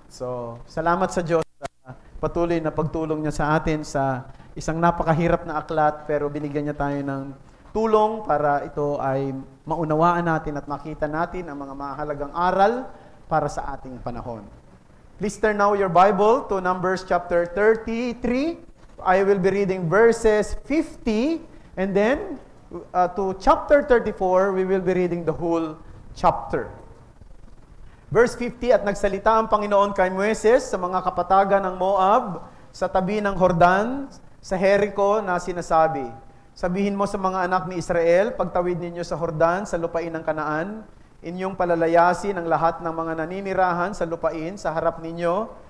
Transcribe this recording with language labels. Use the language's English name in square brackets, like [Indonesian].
[Filipino] So, salamat sa Diyos sa patuloy na pagtulong niya sa atin sa isang napakahirap na aklat, pero binigyan niya tayo ng tulong para ito ay maunawaan natin at makita natin ang mga mahalagang aral para sa ating panahon. [English] Please turn now your Bible to Numbers chapter 33. I will be reading verses 50 and then to chapter 34, we will be reading the whole chapter. Verse 50, [Filipino] at nagsalita ang Panginoon kay Moises sa mga kapatagan ng Moab sa tabi ng Jordan sa Jericho na sinasabi, sabihin mo sa mga anak ni Israel, pagtawid ninyo sa Jordan sa lupain ng Kanaan, inyong palalayasin ang lahat ng mga naninirahan sa lupain sa harap ninyo